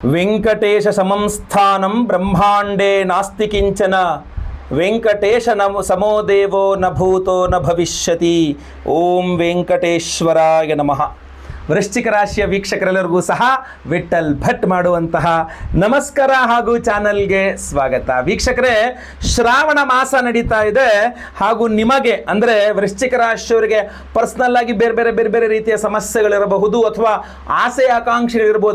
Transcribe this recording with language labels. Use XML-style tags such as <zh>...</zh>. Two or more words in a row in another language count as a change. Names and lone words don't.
<sa>ವೆಂಕಟೇಶ ಸಮಂ ಸ್ಥಾನಂ ಬ್ರಹ್ಮಾಂಡೇ ನಾಸ್ತಿ ಕಿಂಚನ. ವೆಂಕಟೇಶ ಸಮೋ ದೇವೋ ನ ಭೂತೋ ನ ಭವಿಷ್ಯತಿ. ಓಂ ವೆಂಕಟೇಶ್ವರಾಯ ನಮಃ.</sa> <kn>ವೃಶ್ಚಿಕ ರಾಶಿಯ ವೀಕ್ಷಕರೆಲ್ಲರಿಗೂ ಸಹ ವಿಠಲ್ ಭಟ್ ಮಾಡುವಂತಹ ನಮಸ್ಕಾರ ಹಾಗೂ ಚಾನಲ್ಗೆ ಸ್ವಾಗತ. ವೀಕ್ಷಕರೇ, ಶ್ರಾವಣ ಮಾಸ ನಡೀತಾ ಇದೆ ಹಾಗೂ ನಿಮಗೆ ಅಂದರೆ ವೃಶ್ಚಿಕ ರಾಶಿಯವರಿಗೆ ಪರ್ಸ್ನಲ್ ಆಗಿ ಬೇರೆ ಬೇರೆ ರೀತಿಯ ಸಮಸ್ಯೆಗಳಿರಬಹುದು ಅಥವಾ ಆಸೆ ಆಕಾಂಕ್ಷೆಗಳಿರ್ಬೋದು.</kn>